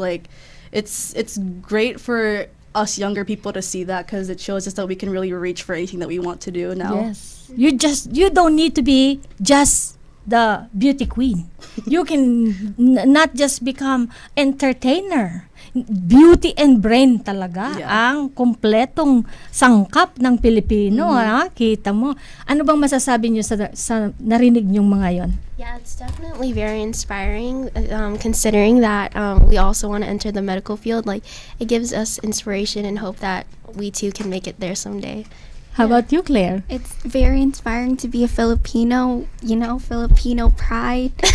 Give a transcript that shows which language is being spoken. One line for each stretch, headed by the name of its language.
English: Like, it's great for us younger people to see that, because it shows us that we can really reach for anything that we want to do now. Yes. You don't need to be just the beauty queen. You can not just become entertainer. Beauty and brain
Filipino: talaga ang kompletong sangkap ng Pilipino. Kita mo. Ano bang masasabi niyo sa narinig niyong mga yon?
English: Yeah, it's definitely very inspiring, considering that we also want to enter the medical field. Like, it gives us inspiration and hope that we too can make it there someday. How about you, Claire? It's very inspiring to be a Filipino, Filipino pride.